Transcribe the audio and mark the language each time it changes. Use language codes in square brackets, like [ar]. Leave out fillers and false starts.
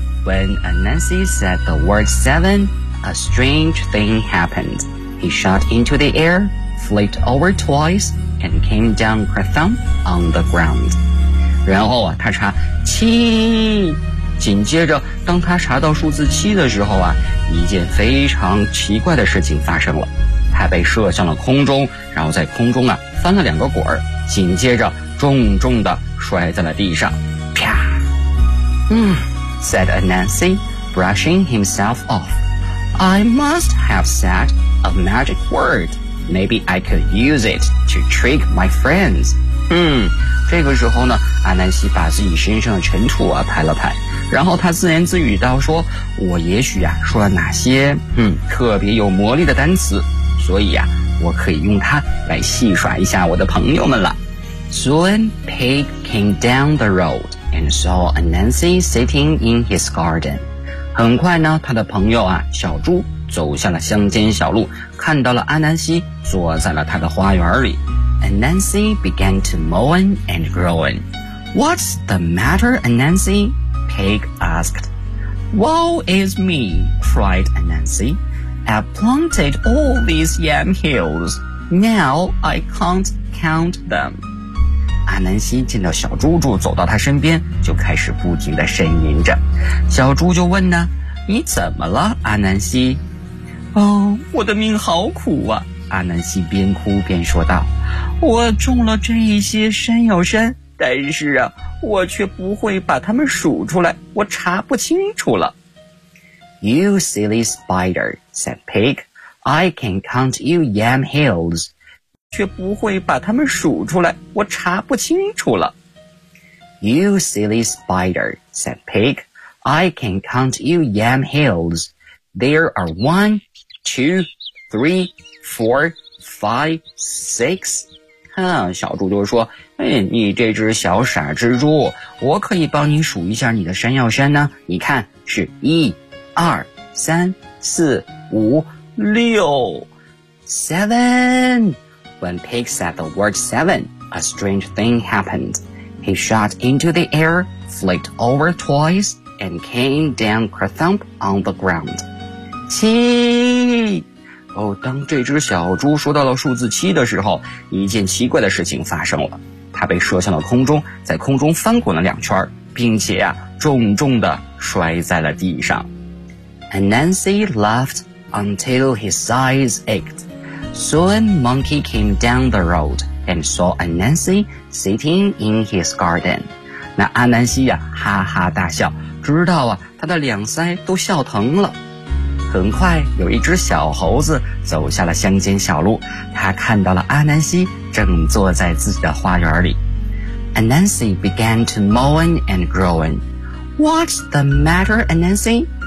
[en] When Anansi said the word 7, a strange thing happened. He shot into the air, flipped over twice, and came down kerthump on the ground. [zh] 然后他查七，紧接着当他查到数字七的时候啊，一件非常奇怪的事情发生了。他被射向了空中，然后在空中啊翻了两个滚，紧接着重重地摔在了地上，啪。 [en] Said Anansi, brushing himself off. I must have said a magic word. Maybe I could use it to trick my friends. [zh] 这个时候呢，阿南西把自己身上的尘土啊拍了拍，然后他自言自语道说，我也许啊说了哪些特别有魔力的单词，所以啊我可以用它来戏耍一下我的朋友们了。 [en] Soon, Pig came down the road and saw Anansi sitting in his garden. [zh] 很快呢，他的朋友啊，小猪走下了乡间小路，看到了阿南西坐在了他的花园里。 [en] Anansi began to moan and groan. What's the matter, Anansi? Pig asked. Woe is me, cried Anansi. I've planted all these yam hills. Now I can't count them. [zh] 阿南西见到小猪猪走到他身边，就开始不停地呻吟着。小猪就问呢，你怎么了，阿南西？哦，我的命好苦啊，阿南西边哭边说道，我种了这一些山药山，但是啊，我却不会把它们数出来，我查不清楚了。 [en] You silly spider, said Pig, I can count you yam hills. [zh] 却不会把它们数出来，我查不清楚了。 [en] You silly spider, said Pig, I can count you yam hills. There are 1, 2, 3, 4, 5, 6. [zh] 哼，小猪就说，哎，你这只小傻蜘蛛，我可以帮你数一下你的山药山呢。你看，是1, 2, 3, 4, 5, 6, 7. [en] When Pig said the word seven, a strange thing happened. He shot into the air, flicked over twice, and came down kerthump on the ground. [zh] 七！哦，当这只小猪说到了数字七的时候，一件奇怪的事情发生了。它被射向了空中，在空中翻滚了两圈，并且啊，重重地摔在了地上。 [en] Anansi laughed until his eyes ached. Soon, Monkey came down the road and saw Anansi sitting in his garden. [zh] 那阿南西呀、啊，哈哈大笑，直到啊，他的两腮都笑疼了。很快，有一只小猴子走下了乡间小路，他看到了阿南西正坐在自己的花园里。 [en] Anansi began to moan and groan. What's the matter, Anansi?